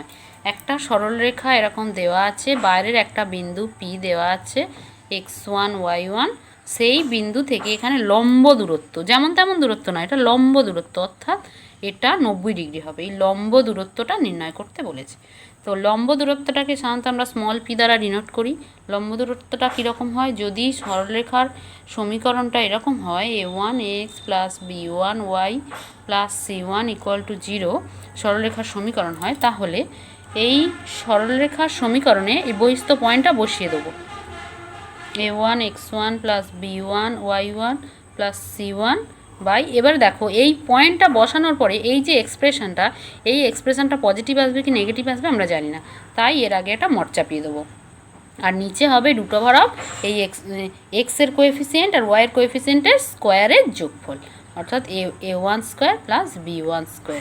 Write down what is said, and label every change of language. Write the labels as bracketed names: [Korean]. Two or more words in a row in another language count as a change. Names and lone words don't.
[Bangla] একটা সরলরেখা এরকম দেওয়া আছে, বাইরের একটা বিন্দু P দেওয়া আছে x1 y1, সেই বিন্দু থেকে এখানে লম্ব দূরত্ব, যেমন তেমন দূরত্ব না, এটা লম্ব দূরত্ব, অর্থাৎ এটা 90 ডিগ্রি হবে। এই লম্ব দূরত্বটা নির্ণয় করতে বলেছে। তো লম্ব দূরত্বটাকে সাধারণত আমরা p দ্বারা ডিনোট করি। লম্ব দূরত্বটা কীরকম হয়, যদি সরলরেখার সমীকরণটা এরকম হয় a1x + b1y + c1 = 0 সরলরেখার সমীকরণ হয়, তাহলে এই সরলরেখার সমীকরণে এই বহিস্থ পয়েন্টটা বসিয়ে দেবো, a1 x1 + b1 y1 + c1 বাই, এবার দেখো এই পয়েন্টটা বসানোর পরে এই যে এক্সপ্রেশনটা, এই এক্সপ্রেশনটা পজিটিভ আসবে কি নেগেটিভ আসবে আমরা জানি না, তাই এর আগে একটা মড চাপিয়ে দেবো। আর নিচে হবে √, এই এক্সের কোএফিসিয়েন্ট আর ওয়াইয়ের কোএফিসিয়েন্টের স্কোয়ারের যোগফল, অর্থাৎ a1² + b1²।